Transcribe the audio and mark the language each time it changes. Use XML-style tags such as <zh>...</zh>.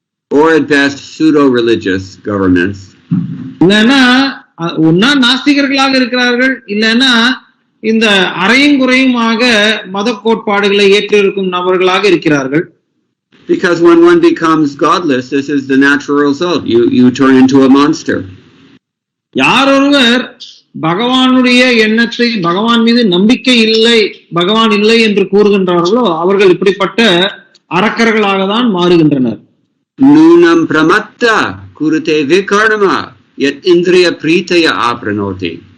<en>Or at best pseudo-religious governments.</en> <ta>இல்லைன்னா ஒன்னா நாஸ்திகர்களாக இருக்கிறார்கள், இல்லைன்னா இந்த அரையும் குறையுமாக மத கோட்பாடுகளை ஏற்றிருக்கும் நபர்களாக இருக்கிறார்கள்.</ta> <en>Because when one becomes godless, this is the natural result. You turn into a monster.</en> <ta>யார் ஒருவர் பகவானுடைய எண்ணத்தை, பகவான் மீது நம்பிக்கை இல்லை, பகவான் இல்லை என்று கூறுகின்றார்களோ அவர்கள் இப்படிப்பட்ட அரக்கர்களாக தான் மாறுகின்றனர்.</ta> <sa>Nunam pramatta kurute vikarma yat indriya pritaya apranoti.</sa>